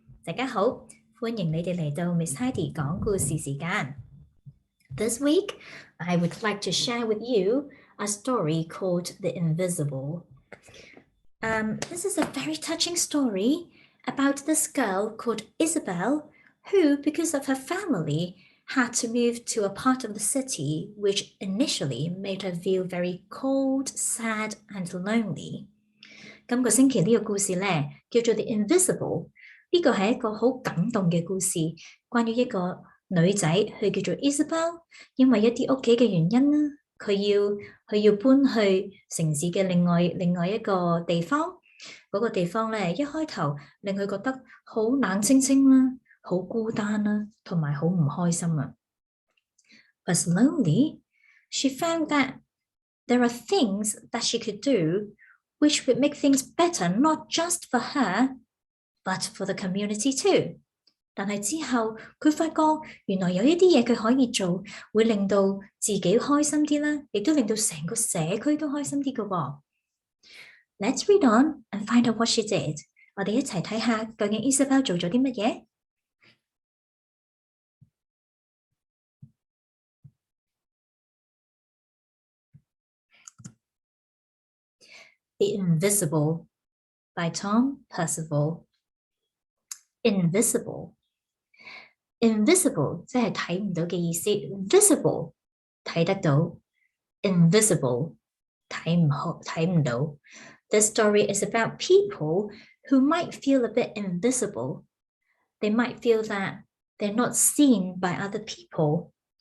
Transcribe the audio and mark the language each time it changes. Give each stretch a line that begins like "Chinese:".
Chinese: 大家好，歡迎你哋嚟到 Miss Heidi 講故事時間。
English: This week, I would like to share with you a story called The Invisible. This is a very touching story about this girl called Isabel, who, because of her family, had to move to a part of the city which initially made her feel very cold, sad and lonely.
Chinese: 今個星期呢個故事呢，叫做 The Invisible。呢個係一個好感動嘅故事，關於一個女仔，佢叫做 Isabel， 因為一啲屋企嘅原因啦，佢要搬去城市嘅另外一個地方。嗰個地方呢，一開頭令佢覺得好冷清清啦。好孤單啦，同埋好唔開心啊。
English: But slowly, she found that there are things that she could do which would make things better, not just for her, but for the community too.
Chinese: 但係之後，佢發覺原來有一啲嘢佢可以做，會令到自己開心啲啦，亦都令到成個社區都開心啲嘅喎。
English: Let's read on and find out what she did.
Chinese: 我哋一齊睇下究竟 Isabel 做咗啲乜嘢。
English: The Invisible by Tom Percival.
Chinese: Invisible 即係睇唔到嘅意思 ，visible 睇得到 ，invisible 睇唔到。
English: This story is about people who might feel a bit invisible. They might feel that they're not seen by other people.